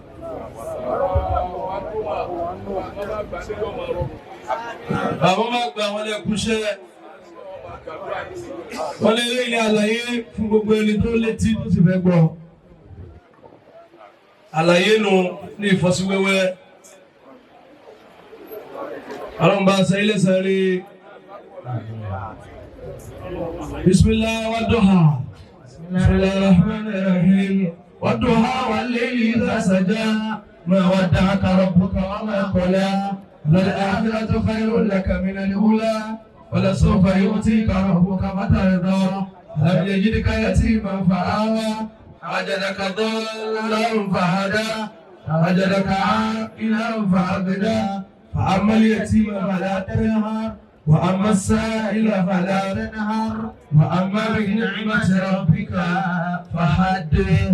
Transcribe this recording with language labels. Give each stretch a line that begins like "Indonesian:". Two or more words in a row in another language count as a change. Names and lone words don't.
Yoruba: Bàbá máa gba àwọn ẹlẹ́kùnṣẹ́ wọ́n lé ilé àlàyé fún gbogbo ẹni tó létí tó sì fẹ́ gbọ́. Àlàyé nù ní ìfọ́síwẹ́wẹ́. Ọlọ́run bá ṣe ilé sẹ́rí.
Arabic: بسم الله والضحى. بسم الله الرحمن الرحيم. والضحى والليل إذا سجى. ما ودعك ربك وما قلى. للآخرة خير لك من الأولى ولسوف يؤتيك ربك فترضى لم يجدك يتيما فآوى وجدك ضالا فهدى وجدك عائلا فأغنى فأما اليتيم فلا تنهر وأما السائل فلا تنهر وأما بنعمة ربك فحدث.